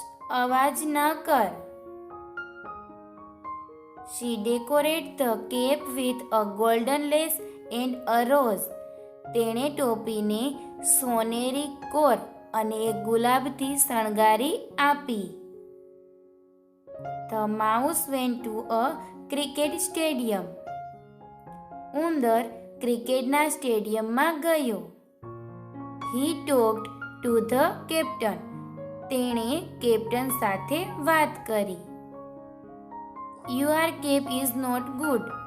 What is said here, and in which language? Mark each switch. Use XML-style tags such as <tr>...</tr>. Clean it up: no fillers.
<gu>અવાજ ન કર.</gu> <en>She decorated the cape with a golden lace and a rose.</en> <gu>તેણે ટોપીને સોનેરી કોર અને એક ગુલાબથી શણગારી આપી.</gu> <en>The mouse went to a cricket stadium.</en> <gu>ઉંદર ક્રિકેટના સ્ટેડિયમમાં ગયો.</gu> <en>He talked to the captain.</en> <gu>તેણે કેપ્ટન સાથે વાત કરી.</gu> <en>Your cape is not good.</en>